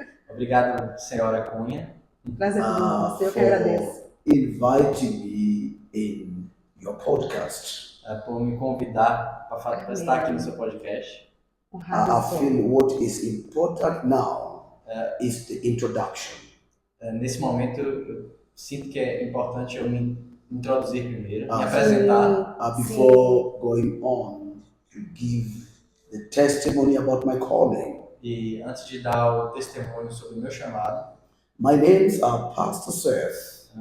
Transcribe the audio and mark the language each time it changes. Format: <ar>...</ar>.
<pt>Obrigado, senhora Cunha. Prazer com você, eu que agradeço.</pt> <en>Inviting me in your podcast.</en> <pt>Por me convidar para estar aqui no seu podcast.</pt> <en>I feel what is important now is the introduction.</en> <pt>Nesse momento, eu sinto que é importante eu me introduzir primeiro, me apresentar.</pt> <en>Before going on to give the testimony about my calling.</en> <pt>E antes de dar o testemunho sobre o meu chamado.</pt> <en>My names are Pastor Seth.</en>